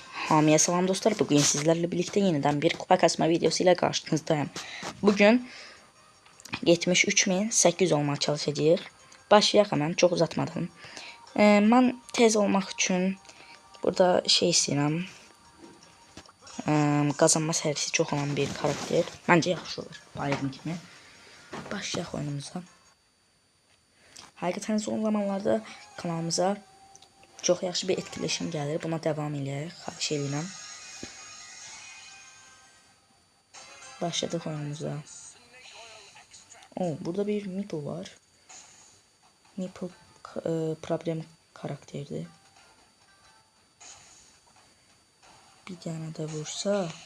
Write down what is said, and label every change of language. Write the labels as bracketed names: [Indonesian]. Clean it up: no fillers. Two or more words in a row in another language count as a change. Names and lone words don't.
[Azerbaijani] Hamiye salam dostlar. [Turkish] Bugün sizlerle birlikte yeniden bir kupa kasma videosu ile karşınızdayım. [Azerbaijani] Bugün 73.800 olmaya çalışacağıq. Başlayaq hemen, çok uzatmadım. Ben tez olmaq üçün burada şey istəyirəm. Qazanma sərisi çox olan bir karakter. Məncə yaxşı olur. Bayram kimi. Başlayaq oyunumuza. Həqiqətən son zamanlarda kanalımıza çox yaxşı bir etkileşim gəlir. Buna devam eləyək. Xahiş edirəm. [Turkish] Başladık oyunumuza. Burada bir Meeple var. Meeple problem karakterdi. Bir tane de vursa.